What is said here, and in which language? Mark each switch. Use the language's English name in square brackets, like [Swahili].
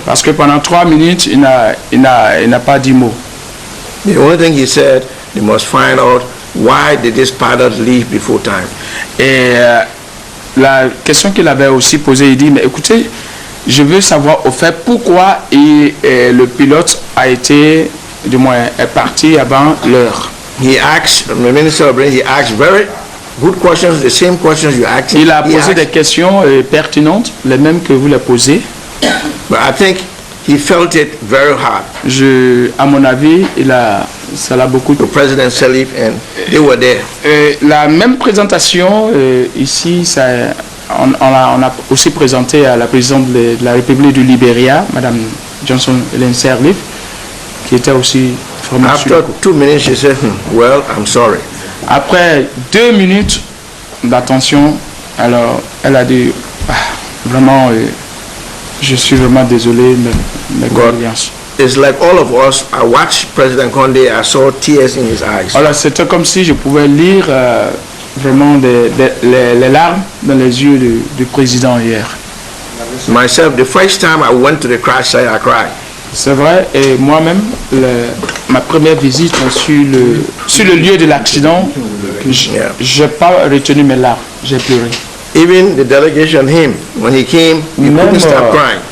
[French] Parce que pendant 3 minutes, il n'a pas dit mot. [English] The only thing he said, they must find out why did this pilot leave before time. [French] Et la question qu'il avait aussi posée, il dit, mais écoutez, je veux savoir au fait pourquoi le pilote est parti avant l'heure. [English] He asked, the Minister of Brain, he asked very good questions, the same questions you asked. [French] Il a posé des questions pertinentes, les mêmes que vous les posez. [English] But I think he felt it very hard. [French] À mon avis, ça l'a beaucoup. [English] The president Salif and they were there. [French] La même présentation ici, on a aussi présenté à la présidente de la République du Libéria, Madame Johnson Helen Sirleaf, qui était aussi vraiment. [English] After 2 minutes, she said, "Well, I'm sorry." [French] Après 2 minutes d'attention, alors elle a dit, vraiment, je suis vraiment désolé, mes condoléances. [English] It's like all of us, I watched President Condé, I saw tears in his eyes. [French] Alors c'était comme si je pouvais lire vraiment les larmes dans les yeux du président hier. [English] Myself, the first time I went to the crash site, I cried. [French] C'est vrai, et moi-même, ma première visite sur le lieu de l'accident, je n'ai pas retenu mes larmes, j'ai pleuré. [English] Even the delegation, when he came, he couldn't stop crying.